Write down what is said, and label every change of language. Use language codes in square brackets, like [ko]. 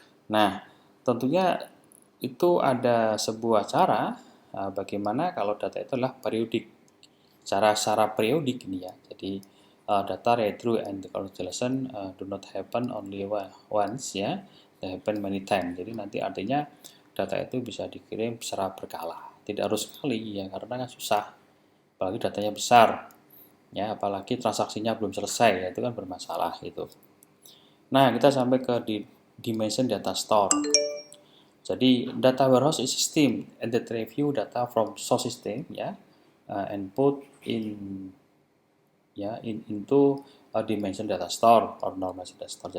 [id] Nah, tentunya itu ada sebuah cara bagaimana kalau data itu adalah periodik, cara periodik ini ya. Jadi [en] data retrieval and consolidation do not happen only once ya, they happen many times. [id] Jadi nanti artinya data itu bisa dikirim secara berkala, tidak harus sekali ya karena kan susah, apalagi datanya besar ya, apalagi transaksinya belum selesai ya, itu kan bermasalah itu. Nah, kita sampai ke dimension data store. Jadi [en] data warehouse is system and that review data from source system ya, and put in ya into a dimension data store or normal data store.